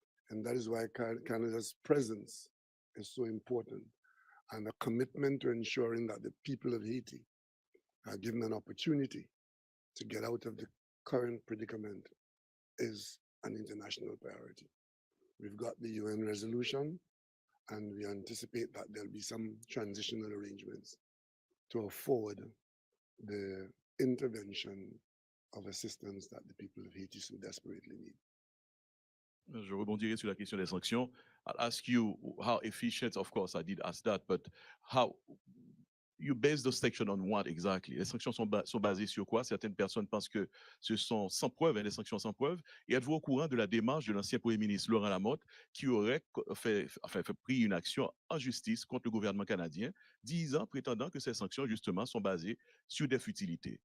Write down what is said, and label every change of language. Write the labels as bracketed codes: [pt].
[en] And that is why Canada's presence is so important, and a commitment to ensuring that the people of Haiti are given an opportunity to get out of the current predicament is an international priority. We've got the UN resolution, and we anticipate that there'll be some transitional arrangements to afford the intervention of assistance that the people of Haiti so desperately need. [fr] Je rebondirai sur la question des sanctions. [en] I'll ask you how efficient, of course, I did ask that, but how you base the sanction on what exactly? [fr] Les sanctions sont basées sur quoi? Certaines personnes pensent que ce sont sans preuve, des sanctions sans preuve. Et êtes-vous au courant de la démarche de l'ancien Premier ministre Laurent Lamotte qui aurait pris une action en justice contre le gouvernement canadien, prétendant que ces sanctions, justement, sont basées sur des futilités?